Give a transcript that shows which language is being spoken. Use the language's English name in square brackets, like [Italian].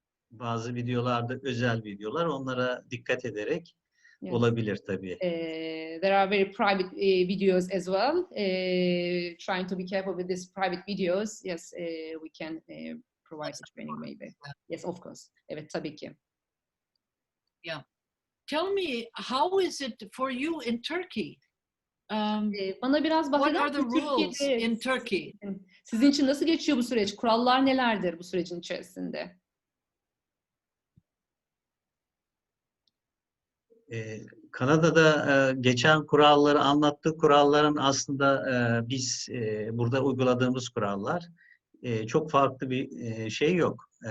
[Turkish] Bazı videolarda özel videolar, onlara dikkat ederek yes. Olabilir tabii. [English] There are very private videos as well. Trying to be careful with these private videos. Yes, we can provide such training maybe. Yes, of course. [Turkish] Evet, tabii ki. Yeah. [English] Tell me, how is it for you in Turkey? [Turkish] Bana biraz bahseder [English] What are the rules in Turkey? [Turkish] Sizin için nasıl geçiyor bu süreç? Kurallar nelerdir bu sürecin içerisinde? Kanada'da geçen kuralları anlattığı kuralların aslında biz burada uyguladığımız kurallar çok farklı bir şey yok.